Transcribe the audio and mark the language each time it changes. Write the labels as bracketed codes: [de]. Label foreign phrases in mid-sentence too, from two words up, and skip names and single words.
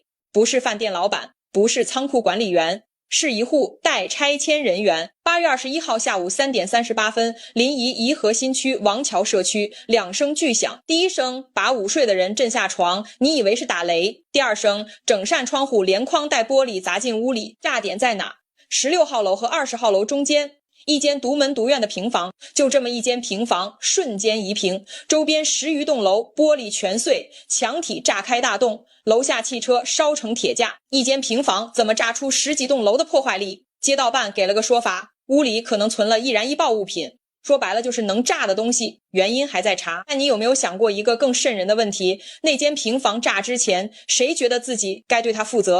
[zh] 不是饭店老板，不是仓库管理员，是一户待拆迁人员。8月21号下午3点38分，临沂颐和新区王桥社区2声巨响，第一声把午睡的人震下床，你以为是打雷；第二声整扇窗户连框带玻璃砸进屋里。炸点在哪？16号楼和20号楼中间。一间独门独院的平房，就这么一间平房瞬间夷平，周边10余栋楼玻璃全碎，墙体炸開大洞，樓下汽車燒成鐵架。一間平房怎麼炸出10幾棟樓的破壞力？街道辦給了個說法，屋裡可能存了易燃易爆物品，說白了就是能炸的東西，原因還在查。但你有沒有想過一個更瘆人的問題？那間平房炸之前，誰覺得自己該對它負責？